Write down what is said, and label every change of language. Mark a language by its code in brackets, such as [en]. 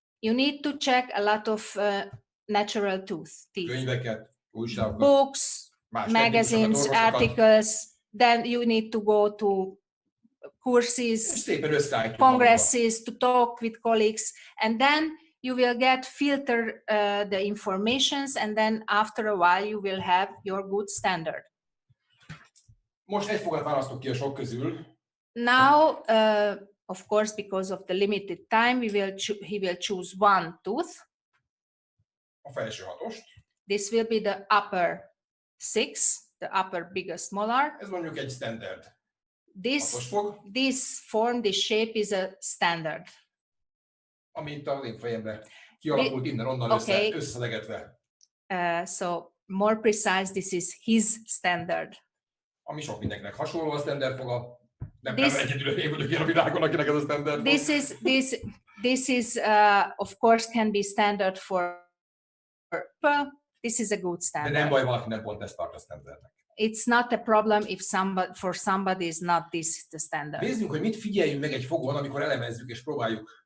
[en] You need to check a lot of natural teeth, [hu] Könyveket, újságokat, [en] books, [hu] más [en] magazines, [hu] technikusokat, orvosokat. [en] articles. Then you need to go to [hu] És [en] courses, [hu] szépen összeállítjuk magunkba. [en] congresses to talk with colleagues, and then you will filter the informations, and then after a while you will have your good standard. [hu] Most egy fogat választok ki a sok közül. [en] Now, of course, because of the limited time, he will choose one tooth. [hu] A felső hatost. [en] This will be the upper 6, the upper biggest molar. [hu] Ez mondjuk egy standard. Hatos [en] This [hu] fog, [en] form, this shape is a standard. [hu] ami itt az én fejemben kialakult innen-onnan [en] Okay. [hu] összedegetve. [en] So more precise, this is his standard. [hu] Ami sok mindenkinek hasonló a standard foga, Nem egyedül én vagyok ilyen a világon, akinek ez a standard. [en] This is of course can be standard for people. This is a good [hu] De [en] standard. [hu] nem baj, valaki nem pont ezt tart a standardnek. [en] It's not a problem if somebody is not this the standard. [hu] Nézzünk, hogy mit figyeljünk meg egy fogon, amikor elemezzük és próbáljuk